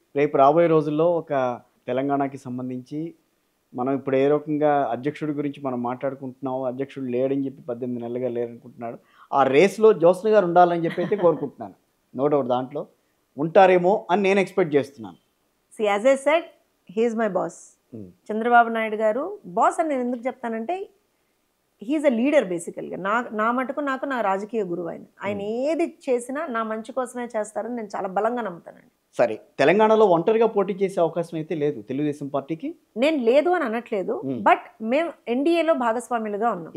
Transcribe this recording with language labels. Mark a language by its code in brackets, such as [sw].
[te] రేపు రాబోయే రోజుల్లో ఒక తెలంగాణకి సంబంధించి మనం ఇప్పుడు ఏ రకంగా అధ్యక్షుడి గురించి మనం మాట్లాడుకుంటున్నాం, అధ్యక్షుడు లేడని చెప్పి 18 నెలలుగా లేరనుకుంటున్నాడు. ఆ రేస్లో జ్యోత్స్న గారు ఉండాలని చెప్పి అయితే కోరుకుంటున్నాను. నో డౌట్ దాంట్లో ఉంటారేమో అని నేను ఎక్స్పెక్ట్ చేస్తున్నాను. [en] See, as I said, he is my boss. [te] Chandrababu Naidu గారు బాస్ అని నేను ఎందుకు చెప్తానంటే, [en] He's a leader బేసికల్గా. [te] నా మటుకు నాకు నా రాజకీయ గురువు ఆయన. ఆయన ఏది చేసినా నా మంచి కోసమే చేస్తారని నేను చాలా బలంగా నమ్ముతానండి. సరే, తెలంగాణలో ఒంటరిగా పోటీ చేసే అవకాశం అయితే లేదు తెలుగుదేశం పార్టీకి. నేను లేదు అని అనట్లేదు, బట్ మేము ఎన్డీఏలో భాగస్వాములుగా ఉన్నాం.